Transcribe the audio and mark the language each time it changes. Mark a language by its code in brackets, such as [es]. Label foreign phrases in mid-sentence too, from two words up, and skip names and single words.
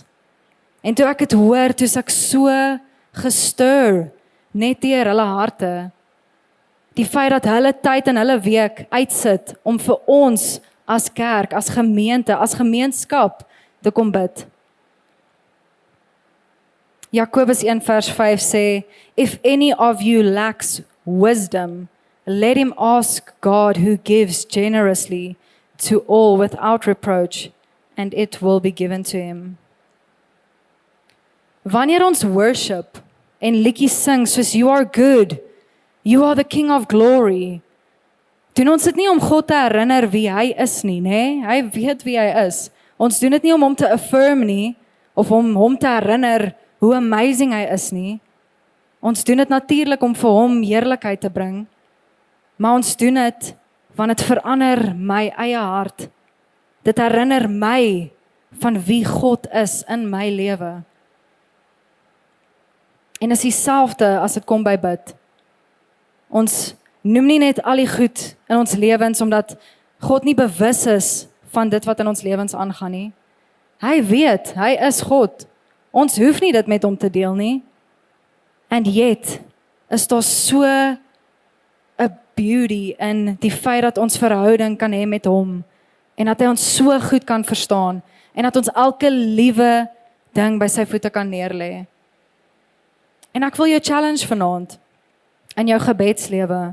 [af] En toe ek het hoor, toe ek so gestir, net deur hulle harte, die feit dat hulle tyd in hulle week uitsit, om vir ons as kerk, as gemeente, as gemeenskap, te kom bid. Jakobus 1 vers 5 sê, [en] if any of you lacks wisdom, let him ask God who gives generously to all without reproach, and it will be given to him. [af] Wanneer ons worship en liedjies sing soos [en] you are good, you are the King of glory, [af] doen ons dit nie om God te herinner wie hy is nie, né? Hy weet wie hy is. Ons doen dit nie om hom te affirm nie, of om hom te herinner hoe amazing hy is nie. Ons doen dit natuurlik om vir hom heerlikheid te bring, maar ons doen dit want dit verander my eie hart. Dit herinner my van wie God is in my lewe. En is dieselfde as dit kom by bid. Ons noem nie net al die goed in ons lewens omdat God nie bewus is van dit wat in ons lewens aangaan nie. Hy weet, hy is God. Ons hoef nie dit met hom te deel nie. [en] And yet [af] is daar so 'n beauty in die feit dat ons verhouding kan hê met hom en dat hy ons so goed kan verstaan en dat ons elke liewe ding by sy voete kan neerlê. En ek wil jou challenge vanaand in jou gebedslewe.